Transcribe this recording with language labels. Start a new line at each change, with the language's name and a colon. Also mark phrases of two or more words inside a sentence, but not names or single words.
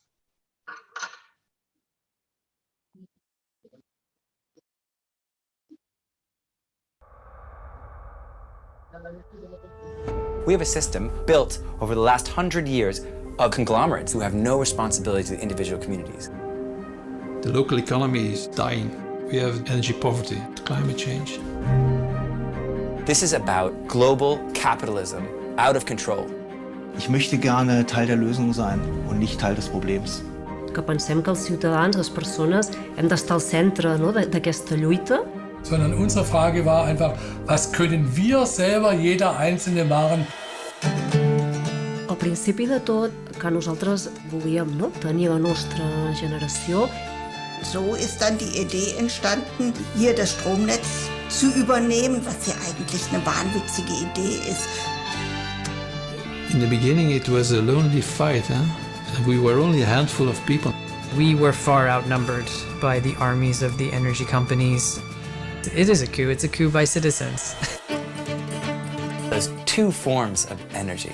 English: We have a system built over the last 100 years of conglomerates who have no responsibility to individual communities. The local economy is dying. We have energy poverty, climate change. This is about global capitalism out of control.
German: Ich möchte gerne Teil der Lösung sein und nicht Teil des Problems.
Catalan: Que pensem que els ciutadans, les persones, hem d'estar al centre, no, d'aquesta lluita.
German: Sondern unsere Frage war einfach, was können wir selber, jeder Einzelne, machen?
Catalan: Al principi de tot, que nosaltres volíem, no, tenir la nostra generació.
German: So ist dann die Idee entstanden, hier das Stromnetz zu übernehmen, was ja eigentlich eine wahnwitzige Idee ist.
English: In the beginning it was a lonely fight. We were only a handful of people. We were far outnumbered by the armies of the energy companies. It is a coup. It's a coup by citizens. There's two forms of energy.